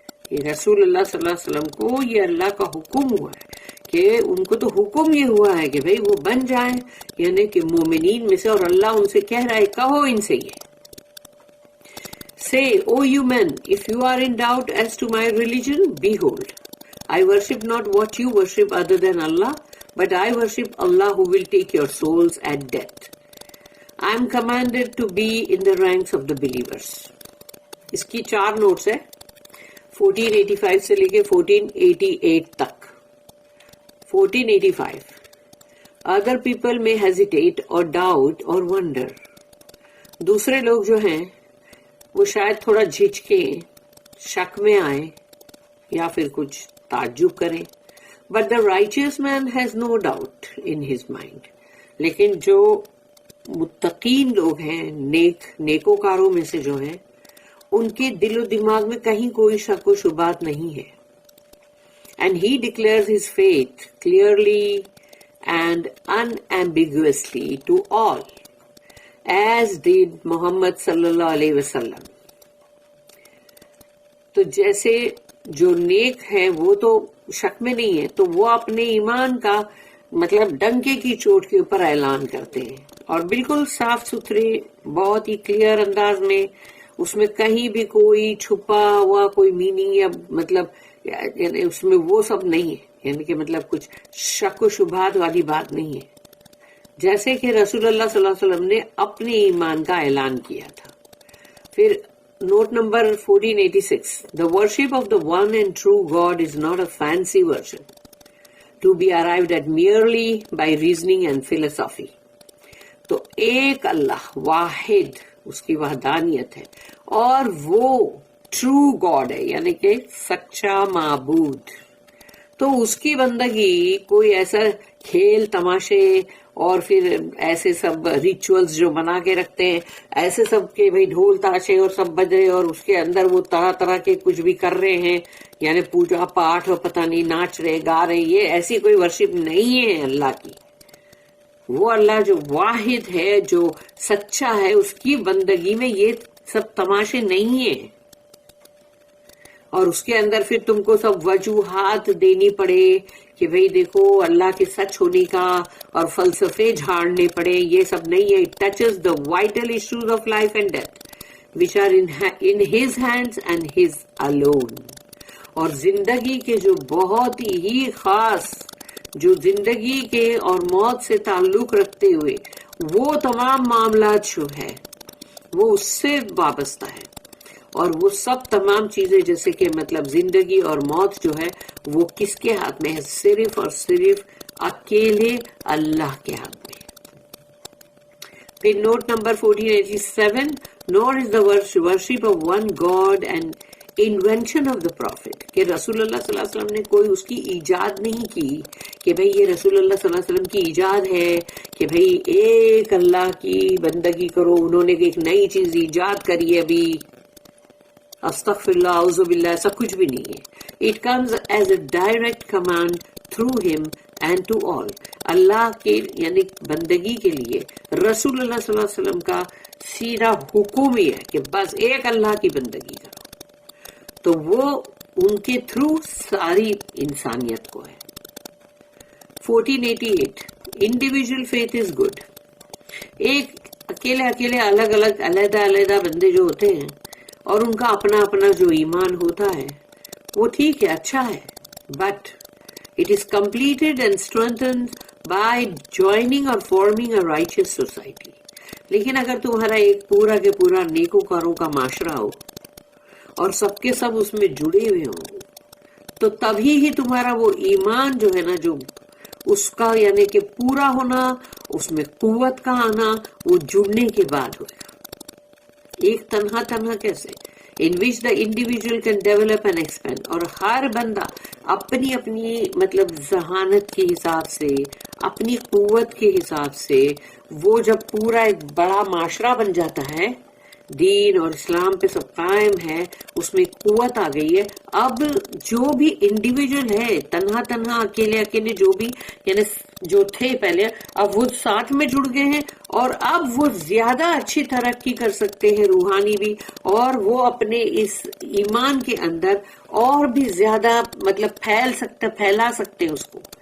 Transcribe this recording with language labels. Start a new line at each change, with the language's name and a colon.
Urdu: یہ رسول اللہ صلی اللہ علیہ وسلم کو یہ اللہ کا حکم ہوا ہے کہ ان کو تو حکم یہ ہوا ہے کہ بھئی وہ بن جائیں، یعنی کہ مومنین میں سے. اور اللہ ان سے کہہ رہا ہے کہو ان سے یہ،
English: Say, O you men, if you are in doubt as to my religion, behold, I worship not what you worship other than Allah, but I worship Allah who will take your souls at death. I am commanded to be in the ranks of the believers.
Urdu: اس کی 4 notice ہے، 1485 سے لے کے 1488 تک.
English: 1485 Other people may hesitate or doubt or wonder.
Urdu: دوسرے لوگ جو ہیں وہ شاید تھوڑا جھجکیں، شک میں آئیں، یا پھر کچھ تعجب کریں.
English: But the righteous man has no doubt in his mind.
Urdu: لیکن جو متقین لوگ ہیں، نیکوکاروں میں سے جو ہیں، ان کے دل و دماغ میں کہیں کوئی شک و شبہات نہیں ہے.
English: And he declares his faith clearly and unambiguously to all, as did Muhammad
Urdu: صلی اللہ علیہ وسلم. تو جیسے جو نیک ہیں وہ تو شک میں نہیں ہے، تو وہ اپنے ایمان کا مطلب ڈنکے کی چوٹ کے اوپر اعلان کرتے ہیں، اور بالکل صاف ستھرے، بہت ہی کلیئر انداز میں، اس میں کہیں بھی کوئی چھپا ہوا کوئی میننگ یا مطلب یعنی اس میں وہ سب نہیں ہے، یعنی کہ مطلب کچھ شک و شبہات والی بات نہیں ہے، جیسے کہ رسول اللہ صلی اللہ علیہ وسلم نے اپنے ایمان کا اعلان کیا تھا. پھر note number
English: 1486 The worship of the one and true God is not a fancy worship. to be arrived at merely by reasoning and philosophy.
Urdu: تو ایک اللہ واحد اس کی وحدانیت ہے اور وہ ٹرو گاڈ ہے یعنی کہ سچا معبود. تو اس کی بندگی کوئی ایسا کھیل تماشے اور پھر ایسے سب ریچولز جو بنا کے رکھتے ہیں ایسے سب کے بھئی ڈھول تاشے اور سب بج رہے اور اس کے اندر وہ طرح طرح کے کچھ بھی کر رہے ہیں یعنی پوجا پاٹ اور پتہ نہیں ناچ رہے گا رہے, یہ ایسی کوئی ورشپ نہیں ہے اللہ کی. وہ اللہ جو واحد ہے جو سچا ہے اس کی بندگی میں یہ سب تماشے نہیں ہیں. اور اس کے اندر پھر تم کو سب وجوہات دینی پڑے کہ بھئی دیکھو اللہ کے سچ ہونے کا اور فلسفے جھاڑنے پڑے, یہ سب نہیں ہے.
English: It touches the vital issues of life and death which are in his hands and his alone.
Urdu: اور زندگی کے جو بہت ہی خاص جو زندگی کے اور موت سے تعلق رکھتے ہوئے وہ تمام معاملات جو ہے وہ اس سے وابستہ ہے اور وہ سب تمام چیزیں جیسے کہ مطلب زندگی اور موت جو ہے وہ کس کے ہاتھ میں ہے؟ صرف اور صرف اکیلے اللہ کے ہاتھ میں. پھر note number 1487
English: nor is the worship of one God and invention of the prophet
Urdu: کہ رسول اللہ صلی اللہ علیہ وسلم نے کوئی اس کی ایجاد نہیں کی کہ بھئی یہ رسول اللہ صلی اللہ علیہ وسلم کی ایجاد ہے کہ بھئی ایک اللہ کی بندگی کرو, انہوں نے ایک نئی چیز ایجاد کری ہے ابھی. استغفر اللہ اعوذ باللہ, ایسا کچھ بھی نہیں ہے.
English: It comes as a direct command through him and to all.
Urdu: اللہ کے یعنی بندگی کے لیے رسول اللہ صلی اللہ علیہ وسلم کا سیدھا حکم ہی ہے کہ بس ایک اللہ کی بندگی کرو. تو وہ ان کے تھرو ساری انسانیت کو ہے. 1488
English: Individual faith is good.
Urdu: ایک اکیلے الگ الگ علیحدہ بندے جو ہوتے ہیں اور ان کا اپنا اپنا جو ایمان ہوتا ہے وہ ٹھیک ہے, اچھا ہے,
English: But it is completed and strengthened by joining اور forming a righteous society.
Urdu: لیکن اگر تمہارا ایک پورا کے پورا نیکوکاروں کا معاشرہ ہو اور سب کے سب اس میں جڑے ہوئے ہوں تو تبھی ہی تمہارا وہ ایمان جو ہے نا جو اس کا یعنی کہ پورا ہونا, اس میں قوت کا آنا وہ جڑنے کے بعد ہوگا. ایک تنہا کیسے
English: in which the individual can develop and expand.
Urdu: اور ہر بندہ اپنی اپنی مطلب ذہانت کے حساب سے اپنی قوت کے حساب سے وہ جب پورا ایک بڑا معاشرہ بن جاتا ہے, دین اور اسلام پہ سب قائم ہے, اس میں قوت آ گئی ہے. اب جو بھی انڈیویجول ہے تنہا اکیلے جو بھی یعنی جو تھے پہلے اب وہ ساتھ میں جڑ گئے ہیں اور اب وہ زیادہ اچھی ترقی کر سکتے ہیں روحانی بھی, اور وہ اپنے اس ایمان کے اندر اور بھی زیادہ مطلب پھیلا سکتے ہیں اس کو.